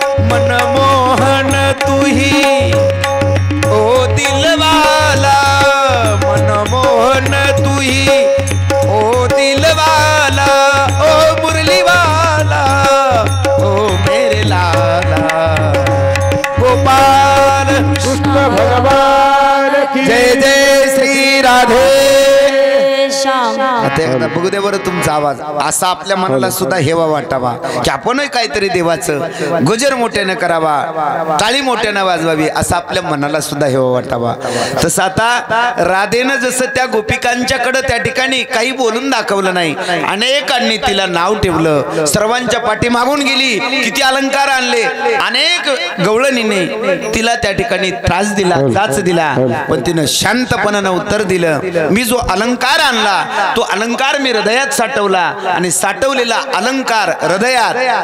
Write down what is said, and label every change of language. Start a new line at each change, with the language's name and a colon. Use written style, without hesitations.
Hindi: मनमोहन तू ही ओ दिलवाला, मनमोहन तू ही ओ दिलवाला, ओ मुरली वाला, ओ मेरे लाला. गोपाल कृष्ण भगवान की जय जय श्री राधे श्याम.
Marathi: आता एकदा बघू दे बरं तुमचा आवाज. असा आपल्या मनाला सुद्धा हेवा वाटावा की आपणही काहीतरी देवाचं गजर मोठ्यानं करावा, टाळी मोठ्यानं वाजवावी, असं आपल्या मनाला सुद्धा हेवा वाटावा. तसं आता राधेनं जसं त्या गोपिकांच्याकडे त्या ठिकाणी काही बोलून दाखवलं नाही, अनेकांनी तिला नाव ठेवलं, सर्वांच्या पाठी मागून गेली, किती अलंकार आणले, अनेक गवळणीने तिला त्या ठिकाणी त्रास दिला, जाच दिला, पण तिनं शांतपणानं उत्तर दिलं, मी जो अलंकार आणला तो अलंकार मी हृदयात साठवला आणि साठवलेला अलंकार हृदयात,